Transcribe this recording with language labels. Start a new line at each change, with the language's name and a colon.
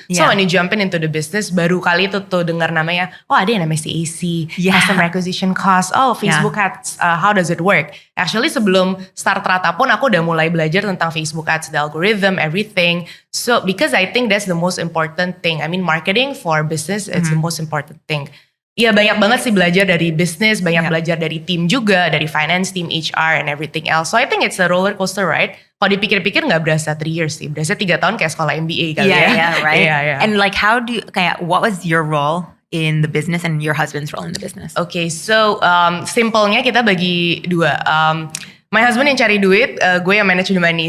English: So when you jump into the business
Indonesian: baru kali itu tuh dengar namanya, oh ada yang namanya
English: CAC, customer acquisition cost, oh Facebook ads, how does it work?
Indonesian: Actually sebelum start Rata pun aku udah mulai belajar tentang Facebook ads,
English: the algorithm, everything. So because I think that's the most important thing. I mean marketing for business it's the most important thing.
Indonesian: Ya banyak banget sih belajar dari bisnis, banyak belajar dari tim juga, dari finance team,
English: HR and everything else. So I think it's a roller coaster ride.
Indonesian: Kalau dipikir-pikir nggak berasa 3 years sih, berasa 3 tahun kayak sekolah MBA kali ya.
English: Yeah, right. And like how do you, kayak what was your role in the business and your husband's role in the business?
Indonesian: Okay, so simpelnya kita bagi dua. My husband yang cari duit, gue yang
English: manage the money.